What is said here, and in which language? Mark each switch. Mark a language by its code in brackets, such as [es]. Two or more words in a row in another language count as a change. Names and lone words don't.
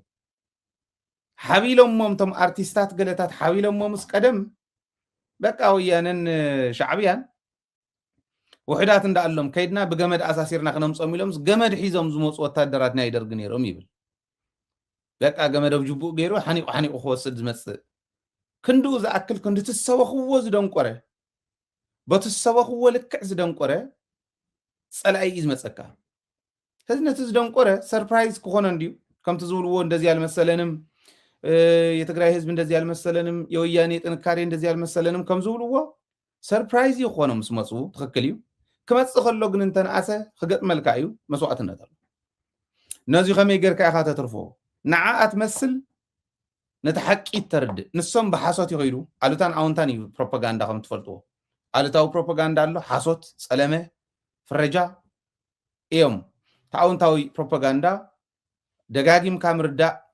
[ti] ሓቢሎሞም ቶም ኣርቲስታት ገለታት ሓቢሎሞም ምስ ቀደም በቃ ወያነን ሻዕብያን ውሕዳት እንዳኣሎም ከይድና ብገመድ ኣሳሲርና ክነምፆም ኢሎም ገመድ ሒዞም ዝመፁ ወታደራት ናይ ደርጊ ነይሮም ይብል በቃ ገመድ ኣብ ጅቡእ ገይሩ ሓኒቑ ክወስድ ዝመፅእ ክንድኡ ዝኣክል ክንዲ ትሰበኽዎ ዝደንቆረ በትሰበኽዎ ልክዕ ዝደንቆረ ፀላኢ እዩ ዝመፀካ ሕዚ ነቲ ዝደንቆረ ሰርፕራይዝ ክኾነ እንድዩ ከምቲ ዝብልዎ [am] እንደዚህ አልመሰለንም የትግራይ ህዝብ እንደዚህ አልመሰለንም የወያኔ ጥንካሬ እንደዚህ አልመሰለንም [ti] ከም ዝብልዎ ሰርፕራይዝ ይኾነ ምስ መፁ ትክክል እዩ ክመፅእ ከሎ ግን እንተነኣሰ ክገጥመልካ እዩ መስዋዕትነት ኣሎ ነዚ ከመይ ጌርካ ኢኻ ተትርፎ ንዓኣ ትመስል ነቲ ሓቂ ተርድእ ንሶም ብሓሶት ይኸይዱ ኣሉታን ኣዎንታን እዩ ፕሮፓጋንዳ ከም ትፈልጥዎ ኣሉታዊ ፕሮፓጋንዳ ኣሎ ሓሶት ፀለመ ፍረጃ እዮም ተኣዎንታዊ ፕሮፓጋንዳ ደጋጊምካ ምርዳእ